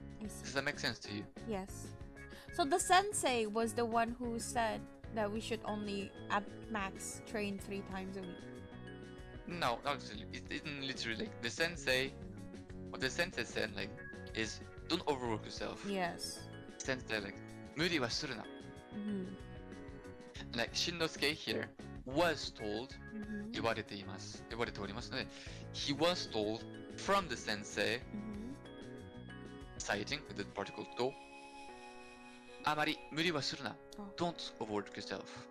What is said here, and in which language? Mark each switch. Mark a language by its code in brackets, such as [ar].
[en] Does that make sense to you? Yes. So the sensei was the one who said that we should only at max train 3 times a week. No, not literally. It isn't literally like the sensei. What the sensei said like is don't overwork yourself. Yes. [ja] Sensei like 無理はするな. [en] Like Shinnosuke here was told [ja] 言われていおりますので [en] he was told from the sensei citing with the particle [ja] とあまり無理はするな [en] don't overwork yourself.